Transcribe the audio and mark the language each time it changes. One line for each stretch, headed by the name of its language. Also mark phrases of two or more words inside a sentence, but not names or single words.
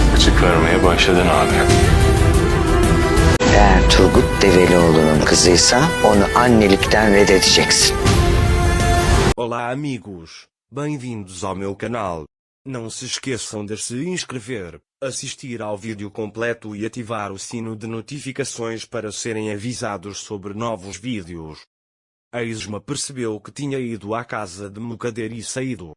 Turkish: açık vermeye başladın abi. Eğer Turgut Develioğlu'nun kızıysa onu annelikten reddedeceksin.
Portuguese: Olá amigos, bem-vindos ao meu canal. Não se esqueçam de se inscrever, assistir ao vídeo completo e ativar o sino de notificações para serem avisados sobre novos vídeos. A Isma percebeu que tinha ido à casa de Mukader e saído.